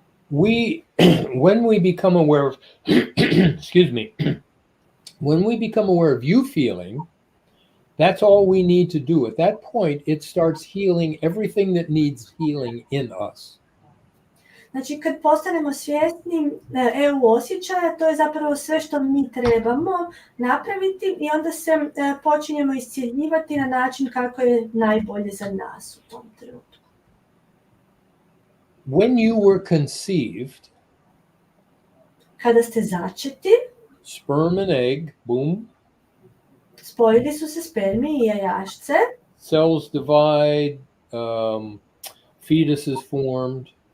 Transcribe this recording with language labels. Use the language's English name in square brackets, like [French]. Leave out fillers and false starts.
[English] When we become aware of, excuse me, when we become aware of you feeling, that's all we need to do. At that point, it starts healing everything that needs healing in us. [Croatian] Znači, kad postanemo svjesni EU osjećaja, to je zapravo sve što mi trebamo napraviti i onda se počinjemo iscjeljivati na način kako je najbolje za nas u tom trenutku. [English] When you were conceived, [Croatian] kada ste začeti, [English] sperm and egg, boom, [Croatian] spojili su se spermi i jajašce, [English] cells divide, fetus is formed,